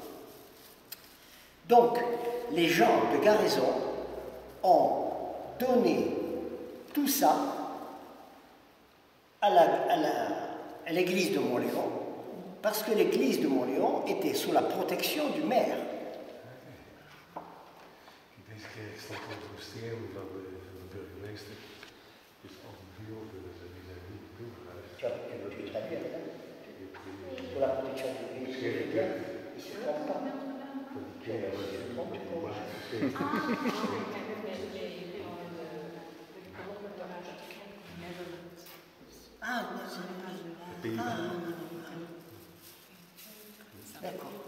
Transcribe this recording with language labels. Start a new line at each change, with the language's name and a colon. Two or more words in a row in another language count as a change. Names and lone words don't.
French: Donc, les gens de Garaison ont donné tout ça à l'église de Montléon, parce que l'église de Montléon était sous la protection du maire.
Dutch: Deze kerk stond onder bescherming van de burgemeester. Dus al die buurten die zijn niet toegehuisd.
French: Tu veux traduire là? Sous la protection du maire. Il se trompe pas. Ah, d'accord.